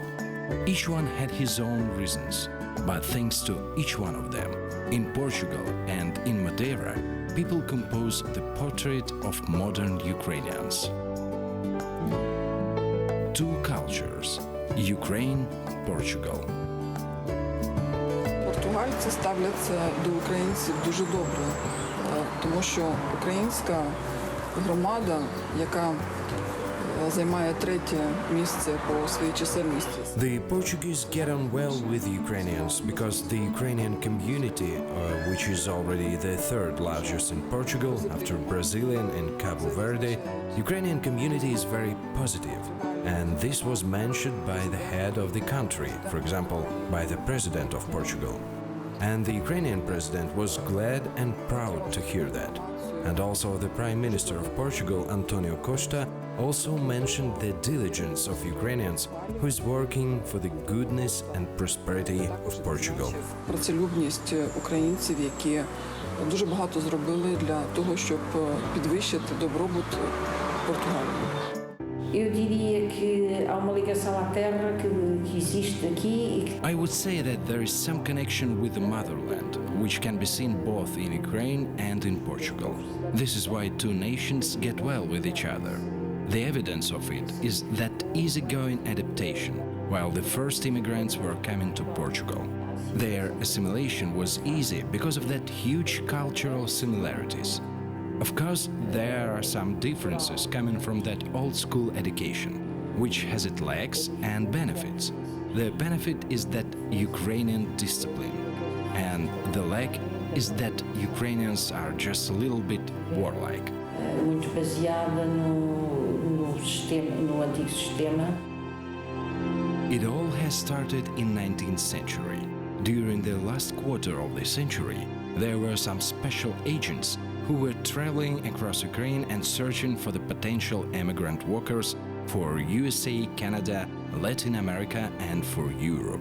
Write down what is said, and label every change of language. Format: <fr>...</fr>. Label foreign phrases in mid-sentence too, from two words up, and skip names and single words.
<en>Each one had his own reasons, but thanks to each one of them, in Portugal and in Madeira, people compose the portrait of modern Ukrainians. Two cultures, Ukraine, Portugal.</en> <uk>Португальці ставляться до українців дуже добре, тому що українська громада, яка займає третє місце по своїй чисельності.</uk> <en>The Portuguese get on well with the Ukrainians because the Ukrainian community, which is already the third largest in Portugal after Brazilian and Cabo Verde, Ukrainian community is very positive. And this was mentioned by the head of the country, for example, by the president of Portugal. And the Ukrainian president was glad and proud to hear that. And also the Prime Minister of Portugal, Antonio Costa, also mentioned the diligence of Ukrainians who is working for the goodness and prosperity of Portugal.</en> <uk>Працелюбність українців, які дуже багато зробили для того, щоб підвищити добробут Португалії.</uk> <pt>Eu diria que há uma ligação à terra que existe aqui.</pt> <en>I would say that there is some connection with the motherland, which can be seen both in Ukraine and in Portugal. This is why two nations get well with each other. The evidence of it is that easygoing adaptation, while the first immigrants were coming to Portugal. Their assimilation was easy because of that huge cultural similarities. Of course, there are some differences coming from that old-school education, which has its lacks and benefits. The benefit is that Ukrainian discipline, and the lack is that Ukrainians are just a little bit warlike.</en> <pt>Muito baseada no antigo sistema.</pt> <en>It all has started in 19th century. During the last quarter of the century, there were some special agents who were traveling across Ukraine and searching for the potential immigrant workers for USA, Canada, Latin America and for Europe.</en>